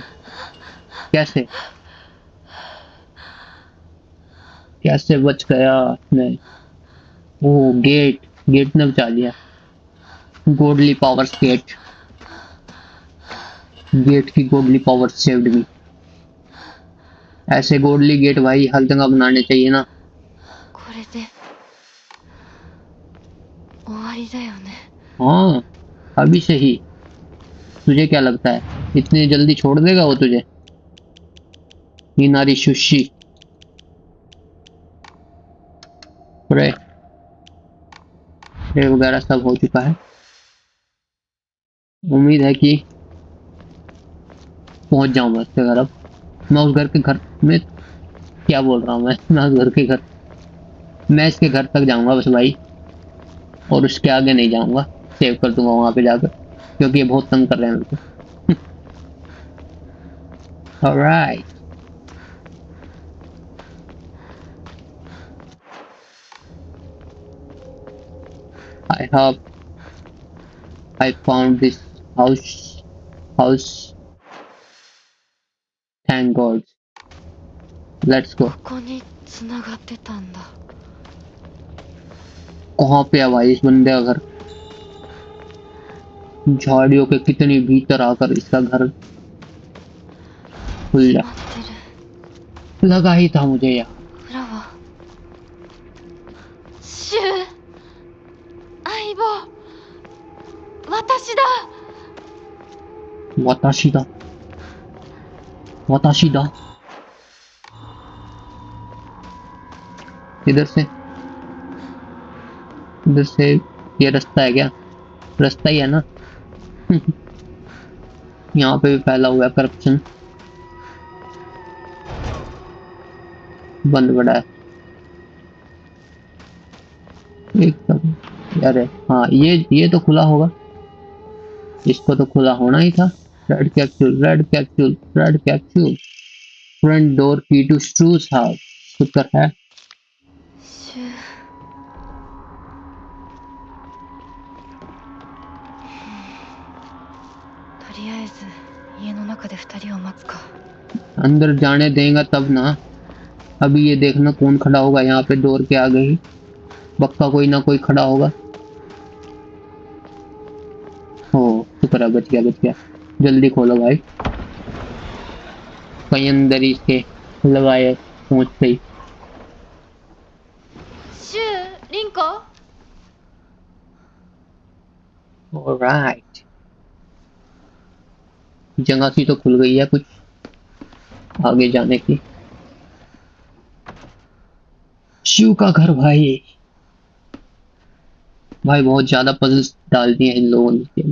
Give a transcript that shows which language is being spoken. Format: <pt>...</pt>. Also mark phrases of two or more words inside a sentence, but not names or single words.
<hi>कैसे कैसे बच गया मैं? वो गेट ने बचा लिया।</hi> <en>godly powers gate की godly power saved me.</en> <hi>ऐसे गॉडली गेट भाई हर जगह बनाने चाहिए ना।</hi> <ja>これで終わりだよね。</ja> <hi>हाँ, अभी से ही। तुझे क्या लगता है इतनी जल्दी छोड़ देगा वो तुझे? नारी सुशी। प्रे वगैरह सब हो चुका है। उम्मीद है कि पहुंच जाऊंगा उसके घर। अब मैं उस घर के घर में क्या बोल रहा हूँ मैं उस घर के घर, मैं इसके घर तक जाऊंगा बस भाई, और उसके आगे नहीं जाऊंगा। सेव कर दूंगा वहां पे जाकर, क्योंकि ये बहुत तंग कर रहे हैं मेरे को।</hi> <en>ऑलराइट, I hope I found this house. Thank God. Let's go.</en> <ja>ここに繋がってたんだ。</ja> <hi>कहाँ पे है भाई इस बंदे का घर? झाड़ियों के कितनी भीतर आकर इसका घर खुल जा।</hi> <ja>待ってる。</ja> <hi>लगा ही था मुझे यार।</hi> <ja>裏はシュウ、相棒、私だ。</ja> <hi>वताशिदा इधर से ये रास्ता है क्या? रास्ता ही है ना। यहाँ पे भी फैला हुआ है करप्शन, बंद पड़ा है एकदम यार। हाँ, ये तो खुला होगा, इसको तो खुला होना ही था।</hi> <en>red capsule front door key to Strauss house.</en> <hi>शुक्र है।</hi> <ja>シュウ、とりあえず家の中で二人を待つか。</ja> <hi>अंदर जाने देगा तब ना। अभी ये देखना कौन खड़ा होगा यहाँ पे डोर के आगे ही। पक्का कोई ना कोई खड़ा होगा। हो शुक्र है, बच गया। जल्दी खोलो भाई, कहीं अंदर ही से लगाए पहुंच गई।</hi> <ja>シュウ、リンコ。</ja> <hi>ऑलराइट, जगह सी तो खुल गई है कुछ आगे जाने की। शिव का घर भाई बहुत ज्यादा पजल्स डाल दिए इन लोगों ने।</hi>